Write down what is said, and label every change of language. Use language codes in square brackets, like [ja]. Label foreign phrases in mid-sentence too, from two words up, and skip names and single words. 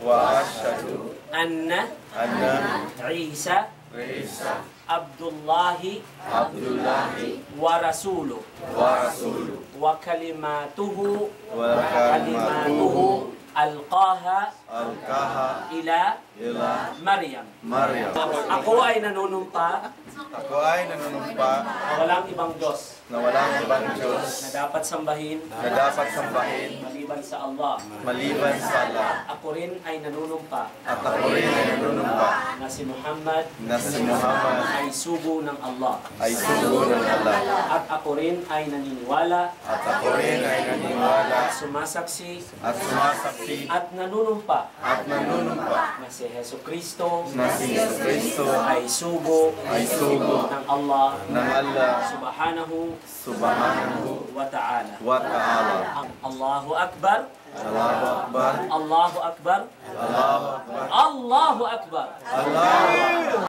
[ar] أن عيسى عبد الله ورسوله وكلمته ألقاها إلى مريم. [tl] Ako ay nanunumpa na walang ibang Diyos na dapat sambahin maliban sa Allah. Ako rin ay nanunumpa na si Muhammad ay sugo ng Allah. At ako rin ay naniniwala sumasaksi at nanunumpa na si Hesus Kristo ay sugo ng [ar] الله سبحانه وتعالى. الله أكبر. الله أكبر. الله أكبر.